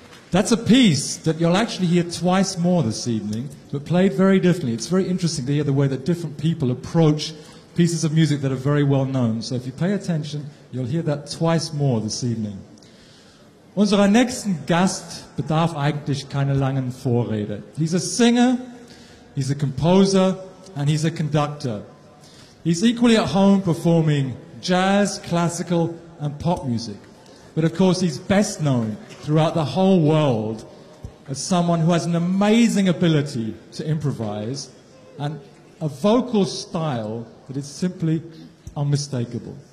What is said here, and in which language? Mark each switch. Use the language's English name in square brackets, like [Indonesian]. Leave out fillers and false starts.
[English] That's a piece that you'll actually hear twice more this evening, but played very differently. It's very interesting to hear the way that different people approach pieces of music that are very well known. So if you pay attention, you'll hear that twice more this evening. [German] Unser nächsten Gast bedarf eigentlich keine langen Vorrede. [English] He's a singer, he's a composer, and he's a conductor. He's equally at home performing jazz, classical, and pop music. But of course, he's best known throughout the whole world as someone who has an amazing ability to improvise and a vocal style that is simply unmistakable.